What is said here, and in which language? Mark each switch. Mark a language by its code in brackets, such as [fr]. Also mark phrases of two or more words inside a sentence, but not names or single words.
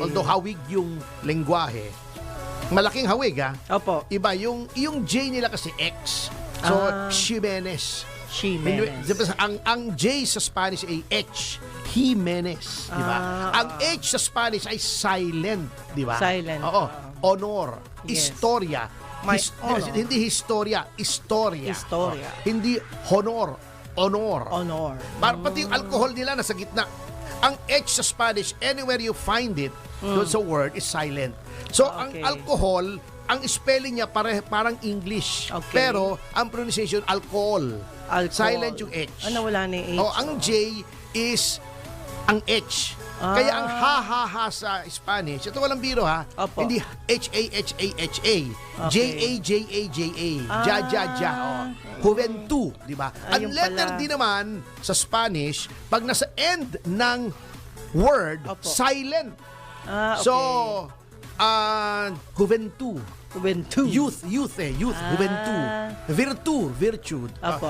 [tl] Although hawig yung lengguwahe. Malaking hawig Opo. Iba yung J nila kasi X. So Ximenez. Ximenez. Ang J sa Spanish ay H. Jimenez, di ba? Ang H sa Spanish ay silent, di ba? Silent. Oo. Honor, Yes. Historia. [en] My honor. [tl] Hindi historia, istorya. Historia. Hindi honor, honor. Honor. Pati yung alcohol nila nasa gitna. Ang H sa Spanish, [en] anywhere you find it, [tl] doon sa [en] word is silent. [tl] So, ang Okay. alcohol, ang spelling niya parang English. Okay. Pero, ang pronunciation, alcohol. Alcohol. Silent yung H. Wala na yung H. Ang J is ang H. Kaya ang ha sa Spanish, ito walang biro Opo. hindi H-A-H-A-H-A. Okay. J-A-J-A-J-A. Ja. Juventud, di ba? Ang Ayun letter pala. D naman sa Spanish, pag nasa end ng word, Opo. silent. Okay. So, Juventud. Juventud. Youth, juventud. Virtue. Opo.